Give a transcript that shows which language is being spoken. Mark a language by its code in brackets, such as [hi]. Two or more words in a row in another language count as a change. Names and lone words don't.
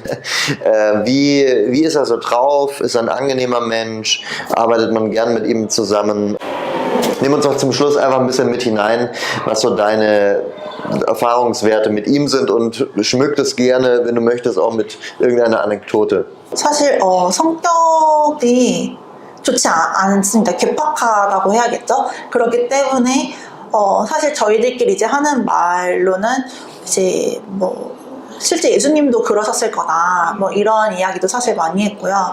[de] Wie ist er so drauf? Ist er ein angenehmer Mensch? Arbeitet man gern mit ihm zusammen? Nimm uns doch zum Schluss einfach ein bisschen mit hinein, was so deine Erfahrungswerte mit ihm sind und schmück das gerne, wenn du möchtest, auch mit irgendeiner Anekdote. [ko] 사실 성격이 좋지 않습니다. 괴팍하다고 해야겠죠. 그렇기 때문에 사실 저희들끼리 이제 하는 말로는 이제 뭐 실제 예수님도 그러셨을 거다 뭐 이런 이야기도 사실 많이 했고요.